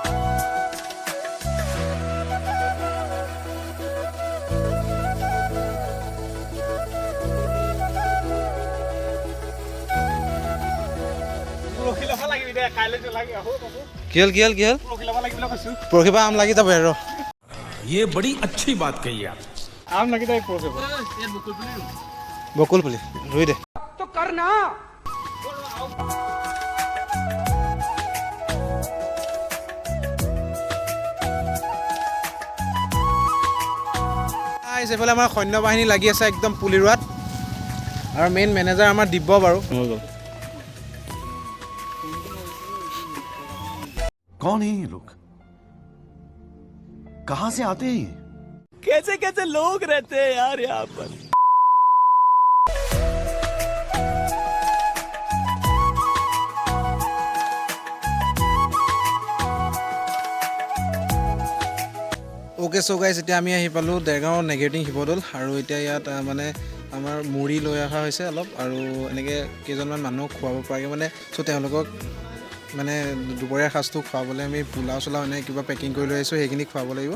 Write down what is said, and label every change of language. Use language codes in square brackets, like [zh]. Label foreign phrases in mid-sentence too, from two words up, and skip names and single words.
[as] কি হ'ল পৰহিবা আম লাগি যাব আৰু। [hi] ये बड़ी अच्छी बात कही आप। [as] আম লাগি যায় বকুল পুলি ৰুই দে। এইফালে আমাৰ সৈন্য বাহিনী লাগি আছে একদম পুলি ৰোৱাত, আৰু [en] main manager [as] আমাৰ দিব্য বাৰু। [hi] कौन है ये लोग? कहां से आते हैं? कैसे कैसे लोग रहते हैं यार यहाँ पर। [en] okay so guys, [as] এতিয়া আমি আহি পালোঁ দেৰগাঁও নেগেৰিটিং শিৱদৌল। আৰু এতিয়া ইয়াত আমাৰ মুড়ি লৈ অহা হৈছে অলপ, আৰু এনেকৈ কেইজনমান মানুহক খুৱাব পৰাকৈ চ' তেওঁলোকক দুপৰীয়াৰ সাঁজটো খুৱাবলৈ আমি পোলাও এনেকৈ কিবা পেকিং কৰি লৈ আহিছোঁ, সেইখিনি খুৱাব লাগিব।